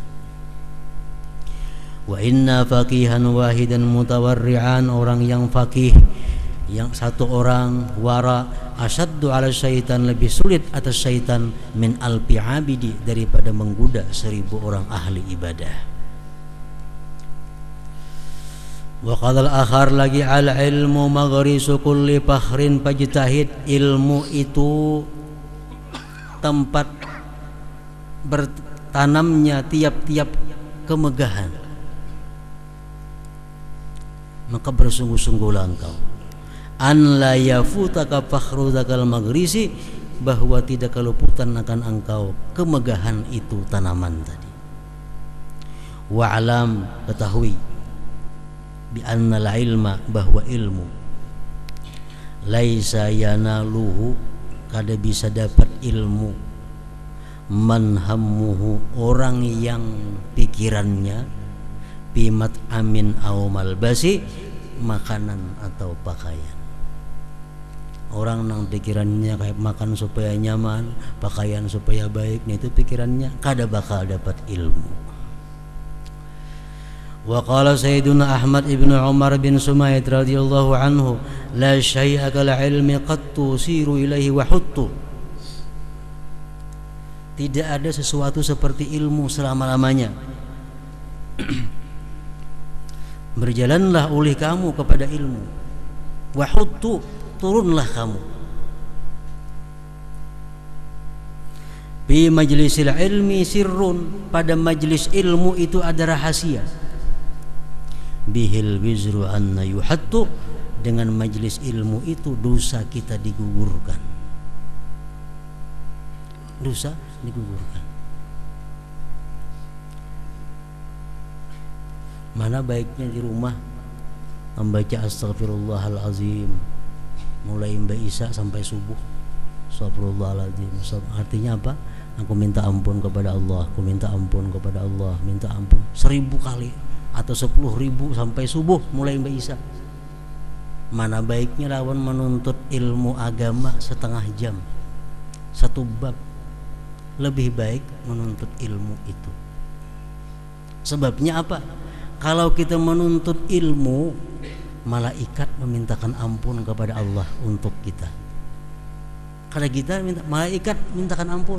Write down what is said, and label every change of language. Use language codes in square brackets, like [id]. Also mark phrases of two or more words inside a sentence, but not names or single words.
[ar] وإن فقيها واحدا متورعا, [id] orang yang faqih, yang satu orang, wara, [ar] أشد على الشيطان, [id] lebih sulit atas syaitan, [ar] من ألف عابد, [id] daripada menggoda 1000 orang ahli ibadah. [ar] وقال الآخر lagi, العلم مغرس كل فخر فاجتهد. [id] Ilmu itu tempat bertanamnya tiap-tiap kemegahan, maka bersungguh-sungguhlah engkau. [ar] أن لا يفوتك فخر ذاك المغرس, [id] bahwa tidak keluputan akan engkau kemegahan itu tanaman tadi. [ar] واعلم, ketahui, بأن العلم, [id] bahwa ilmu, [ar] ليس يناله, [id] kada bisa dapat ilmu, [ar] من همه, [id] orang yang pikirannya [ar] بمطعم أو ملبس, [id] makanan atau pakaian. [bjn] Orang nang pikirannya kayak makan supaya nyaman, pakaian supaya baik, itu pikirannya kada bakal dapat ilmu. [ar] وقال سيدنا أحمد ابن عمر بن سميط رضي الله عنه لا شيء كالعلم قد تسيروا إليه وحطوا. [id] Tidak ada sesuatu seperti ilmu selama-lamanya. Berjalanlah oleh kamu kepada ilmu. [ar] وحطوا, [id] turunlah kamu. [ar] بمجلس العلم سر, [id] pada majlis ilmu itu ada rahasia. [ar] به الوزر عنا يحط, [id] dengan majlis ilmu itu dosa kita digugurkan. Dosa digugurkan. Mana baiknya di rumah membaca astaghfirullahalazim mulai Mbak Isa sampai subuh. [ar] أستغفر الله العظيم. [id] Artinya apa? Aku minta ampun kepada Allah, aku minta ampun kepada Allah, minta ampun 1000 kali atau 10.000 sampai subuh mulai Mbak Isa. Mana baiknya lawan menuntut ilmu agama setengah jam, 1 bab. Lebih baik menuntut ilmu itu. Sebabnya apa? Kalau kita menuntut ilmu, malaikat memintakan ampun kepada Allah untuk kita. Kalau kita minta, malaikat mintakan ampun.